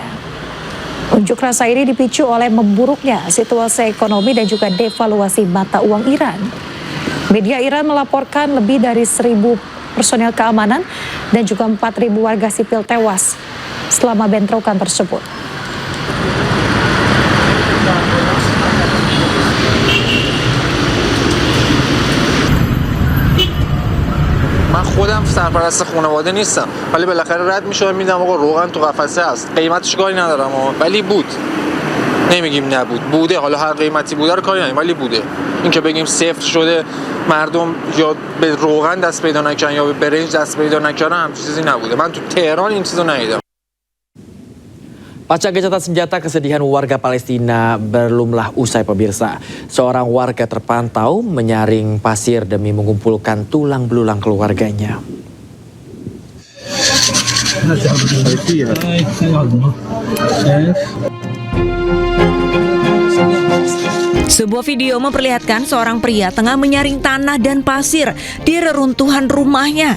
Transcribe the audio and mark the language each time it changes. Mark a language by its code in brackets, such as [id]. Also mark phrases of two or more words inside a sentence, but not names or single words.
[id] Unjuk rasa ini dipicu oleh memburuknya situasi ekonomi dan juga devaluasi mata uang Iran. Media Iran melaporkan lebih dari 1.000 personel keamanan dan juga 4.000 warga sipil tewas selama bentrokan tersebut. [fa] من خودم سرپرست خانواده نیستم ولی بالاخره رد میشم میدم آقا روغن تو قفسه است قیمتش کاری ندارم ولی بود نمیگیم نبود بوده حالا هر قیمتی بوده رو کاری نداریم ولی بوده این که بگیم صفر شده مردم یا به روغن دست پیدا نکردن یا به برنج دست پیدا نکردن همچین چیزی نبوده من تو تهران این چیزو ندیدم. [id] Pasca gencatan senjata, kesedihan warga Palestina belumlah usai, pemirsa. Seorang warga terpantau menyaring pasir demi mengumpulkan tulang belulang keluarganya. Sebuah video memperlihatkan seorang pria tengah menyaring tanah dan pasir di reruntuhan rumahnya.